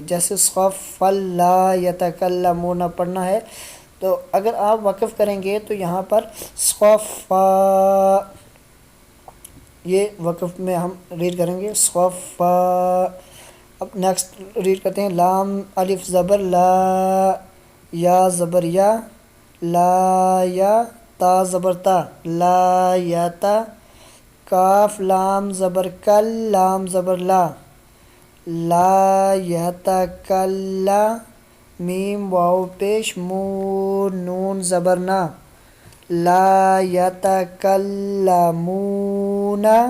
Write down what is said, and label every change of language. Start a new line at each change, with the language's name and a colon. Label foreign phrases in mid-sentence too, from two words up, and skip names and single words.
Urdu: جیسے
Arabic: صف لا یتکلمون
Urdu: پڑھنا ہے، تو اگر آپ وقف کریں گے تو یہاں پر صفا، یہ وقف میں ہم ریڈ کریں گے صفا. اب
English: next read
Urdu: کرتے ہیں لام الف زبر لا، یا زبر یا، لا یا، تا زبر تا، لا یا تا. کاف لام زبر کل، لام زبر لا، لا یتکلا. میم واو پیش مو، نون زبر نا،
Arabic: لا یتکلمون.